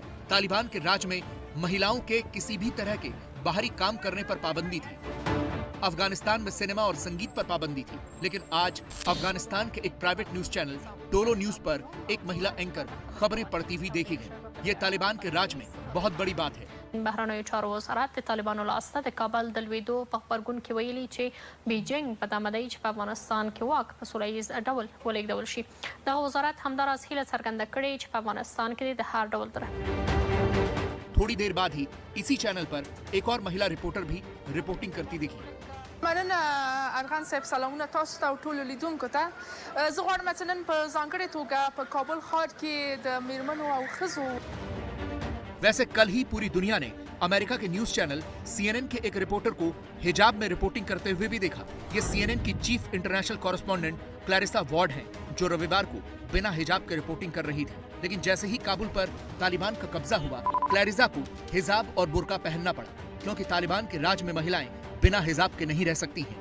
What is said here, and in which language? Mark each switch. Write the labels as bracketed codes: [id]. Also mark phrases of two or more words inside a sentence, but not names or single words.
[hi] तालिबान के राज में महिलाओं के किसी भी तरह के बाहरी काम करने पर पाबंदी थी। अफगानिस्तान में सिनेमा और संगीत पर पाबंदी थी। लेकिन आज अफगानिस्तान के एक [en] private news channel [hi] डोलो न्यूज पर एक महिला एंकर खबरें पढ़ती हुई देखी गई। ये तालिबान के राज में बहुत बड़ी बात है। [ps] بهرنیو چارو وزارت د طالبانو لاسته د کابل د لویدو په خبرګون کې ویلي چې بیجینګ په دمه دی چې په افغانستان کې واک په سوله ییز ډول ولېږدول شي. د وزارت همداراز هیله څرګنده کړې چې په افغانستان کې د هر ډول تر [hi] थोड़ी देर बाद ही इसी चैनल पर एक और महिला रिपोर्टर भी रिपोर्टिंग करती दिखी। [ps] مننه ارغان صاحب، سلامونه تاسو ته او ټولو لیدونکو ته. زه غواړم چې نن په ځانګړې توګه په کابل ښار کې د میرمنو او ښځو [hi] वैसे कल ही पूरी दुनिया ने अमेरिका के [en] news channel [hi] CNN के एक रिपोर्टर को हिजाब में रिपोर्टिंग करते हुए भी देखा। ये CNN की [en] chief international correspondent [hi] क्लैरिसा वॉर्ड हैं, जो रविवार को बिना हिजाब के रिपोर्टिंग कर रही थी। लेकिन जैसे ही काबुल पर तालिबान का कब्जा हुआ, क्लैरिसा को हिजाब और बुर्का पहनना पड़ा, क्योंकि तालिबान के राज में महिलाएं बिना हिजाब के नहीं रह सकती हैं।